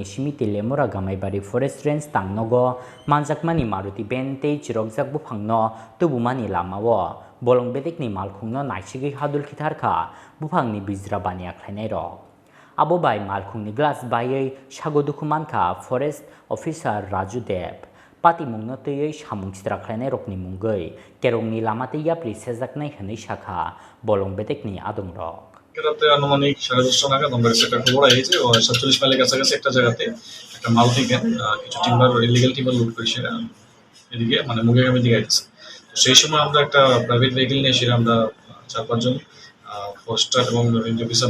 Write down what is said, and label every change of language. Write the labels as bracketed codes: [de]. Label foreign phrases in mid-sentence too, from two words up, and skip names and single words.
[trp] simi telemura gamaibari [en] forest range [trp] tangnogo Manjakmani Maruti ben tei chirokjak Buphangno tubumani lamao bolong bedekni malkhungno naisigi hadul khitharkha Buphangni Bijra bania khlainai rok Abo bai malkhungni glass baiei sagodukumankha [en] forest officer [trp] Rajudeb Pati mungno teiei samung chitra khlainai rokni mungoi kerongni lamate yapli sejaknai hwnei sakha bolong bedekni adongrok [bn] রাতে আনুমানিক 10:30 নাগাদ আমরা একটা খবর আইছে 47 মাইলের কাছাকাছি একটা জায়গাতে একটা মালতি ভ্যান কিছু টিম্বার [en] illegal timber [bn] লুট করে সেটা এদিকে মানে মুঙ্গিয়াকামির দিকে আইছে তো সেই সময় আমরা একটা [en] private vehicle [bn] নিয়ে সেটা আমরা 4-5 জন ফরেস্টার এবং [en] range officer